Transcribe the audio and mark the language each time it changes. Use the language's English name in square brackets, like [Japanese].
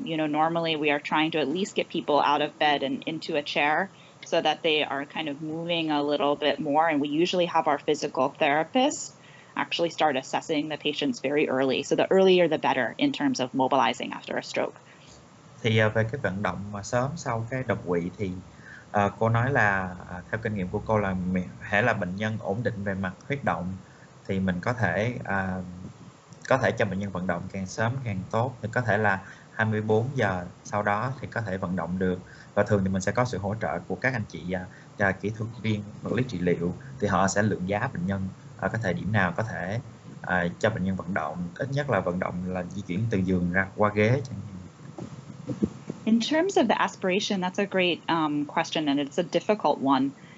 [English] Normally we are trying to at least get people out of bed and into a chair so that they are kind of moving a little bit more. And we usually have our physical therapists actually start assessing the patients very early. So the earlier the better in terms of mobilizing after a stroke. [Vietnamese] Thì về cái vận động mà sớm sau cái đột quỵ thì cô nói là theo kinh nghiệm của cô là hễ là bệnh nhân ổn định về mặt huyết động thì mình có thể cho bệnh nhân vận động càng sớm càng tốt, thì có thể là 24 giờ sau đó thì có thể vận động được, và thường thì mình sẽ có sự hỗ trợ của các anh chị kỹ thuật viên vật lý trị liệu, thì họ sẽ lượng giá bệnh nhân ở cái thời điểm nào có thể cho bệnh nhân vận động, ít nhất là vận động là di chuyển từ giường ra qua ghế chẳng hạn. [English] In terms of the aspiration, that's a great question, and it's a difficult one.